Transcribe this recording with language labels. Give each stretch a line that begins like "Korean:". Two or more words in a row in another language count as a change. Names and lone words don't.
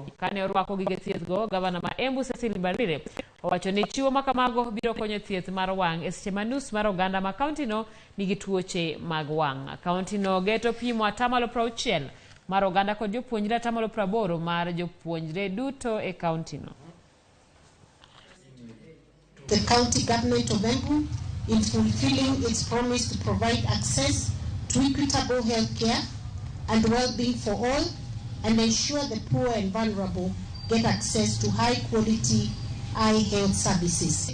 Luo (Kenya and Tanzania): Kane orwako gige thiethgo, gavana ma Embu Cecily Mbarire owacho ni chiwo ma kamago biro konyo thieth mar wang' e seche ma nus mar oganda ma kauntino nigi tuoche mag wang'. Kauntino geto pimo 60% mar oganda kod jopuonjre 80% mar jopuonjre duto e kauntino.
English: The county government of Embu in fulfilling its promise to provide access to equitable health care and well-being for all and ensure the poor and vulnerable get access to high-quality eye health services.